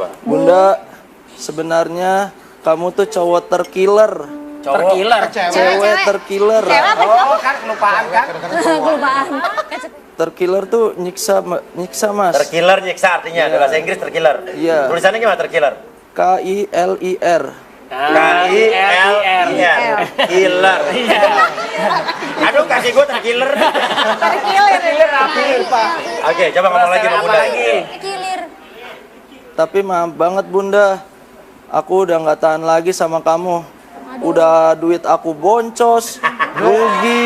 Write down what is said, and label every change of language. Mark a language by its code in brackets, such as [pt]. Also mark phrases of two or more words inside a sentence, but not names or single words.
[id] Bunda, sebenarnya kamu tuh cowok terkiller. Terkiller. Cewek terkiller. Oh kan kelupaan kan? Kelupaan. Terkiller tuh nyiksa Mas. Terkiller nyiksa artinya, Iya. bahasa Inggris terkiller. Iya. Tulisannya gimana terkiller? KILIR. K-I-L-I-R. Killer. Aduh, kaki gue terkiller. Terkilir Pak. Oke, coba ngomong lagi sama Bunda. Kilir. Tapi maaf banget Bunda, aku udah nggak tahan lagi sama kamu. Udah duit aku boncos, rugi.